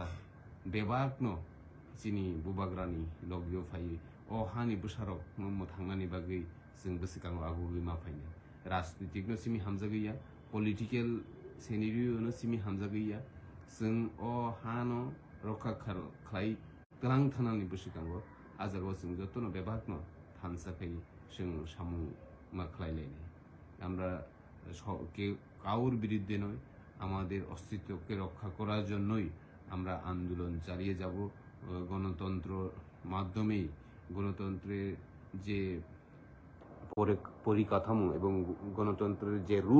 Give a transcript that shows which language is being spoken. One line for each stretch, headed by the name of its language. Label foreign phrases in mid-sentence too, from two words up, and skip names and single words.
Bodo: बेबाकनो चिनी बुबाग्रानि लगियो फायो अहानि बोसारक मम थांनानि बागै जों बोसोखांगो आगुयै मा फायनाय राजनीतिकनो सिमी हामजा गैया पलिटिकल सेनेरियोनो सिमी हामजा गैया जों अहानो रखा खालाय गोनां थानानि बोसोखांगो आजारबो जों जतनो बेबाकनो थानसाखै जों सामु मा खालायलायनाय আমরা
Bangla: কাউর বিরুদ্ধে নয় আমাদের অস্তিত্বকে রক্ষা করার জন্যই আমরা আন্দোলন চালিয়ে যাব গণতন্ত্র মাধ্যমেই গণতন্ত্রের যে পরিকাঠামো এবং গণতন্ত্রের যে রুল